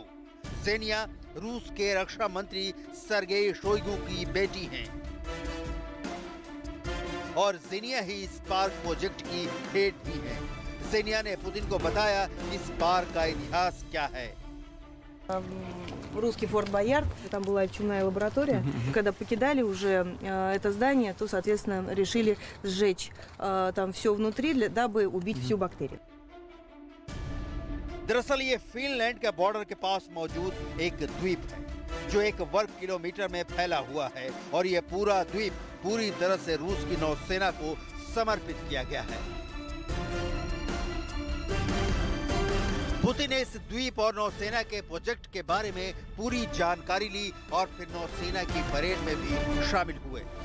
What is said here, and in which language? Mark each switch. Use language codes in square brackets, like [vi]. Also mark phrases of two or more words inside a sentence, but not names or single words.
[hi] ज़ेनिया रूस के रक्षा मंत्री सर्गेई शोइगु की बेटी हैं और ज़ेनिया ही इस [en] park project [hi] की हेड भी है। ज़ेनिया ने पुतिन को बताया इस पार्क का इतिहास क्या है। [ru] Русский Форт Боярд, там была чумная лаборатория. Когда покидали уже это здание, то, соответственно, решили сжечь там все внутри, дабы убить всю бактерию. [hi] दरअसल ये फिनलैंड के बॉर्डर के पास मौजूद एक द्वीप है जो 1 वर्ग किलोमीटर में फैला हुआ है और ये पूरा द्वीप पूरी तरह से रूस की नौसेना को समर्पित किया गया है। पुतिन ने इस द्वीप और नौसेना के प्रोजेक्ट के बारे में पूरी जानकारी ली और फिर नौसेना की परेड में भी शामिल हुए।